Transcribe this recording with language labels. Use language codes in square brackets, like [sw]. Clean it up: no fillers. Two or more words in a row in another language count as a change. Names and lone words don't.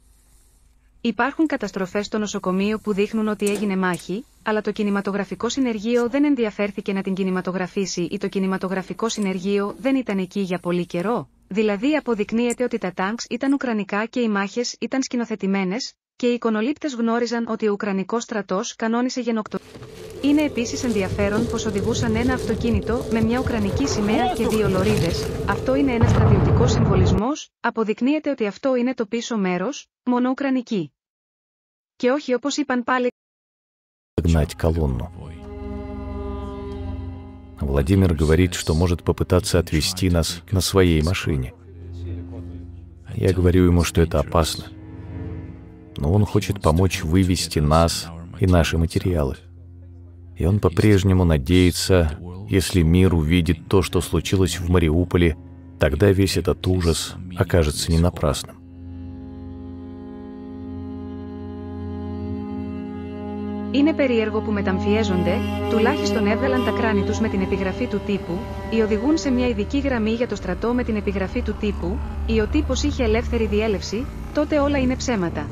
[el] Υπάρχουν καταστροφές στο νοσοκομείο που δείχνουν ότι έγινε μάχη, αλλά το κινηματογραφικό συνεργείο δεν ενδιαφέρθηκε να την κινηματογραφήσει ή το κινηματογραφικό συνεργείο δεν ήταν εκεί για πολύ καιρό, δηλαδή αποδεικνύεται ότι τα τάγκς ήταν ουκρανικά και οι μάχες ήταν σκηνοθετημένες, και οι εικονολήπτες γνώριζαν ότι ο Ουκρανικός στρατός κανόνισε γενοκτονία. Είναι επίσης ενδιαφέρον πως οδηγούσαν ένα αυτοκίνητο με μια ουκρανική σημαία και δύο λωρίδες. Αυτό είναι ένας στρατιωτικός συμβολισμός, αποδεικνύεται ότι αυτό είναι το πίσω μέρος, μόνο ουκρανική. Και όχι όπως είπαν πάλι. [ru] Гнать колонну. Владимир говорит, что может попытаться отвезти нас на своей машине. Я говорю ему, что это опасно. Но он хочет помочь вывести нас и наши материалы. И он по-прежнему надеется, если мир увидит то, что случилось в Мариуполе, тогда весь этот ужас окажется не напрасным. [el] Είναι περίεργο που μεταμφιέζονται, τουλάχιστον έβγαλαν τα κράνη τους με την επιγραφή του τύπου, ή οδηγούν σε μια ειδική γραμμή για το στρατό με την επιγραφή του τύπου, ή ο τύπος είχε ελεύθερη διέλευση, τότε όλα είναι ψέματα.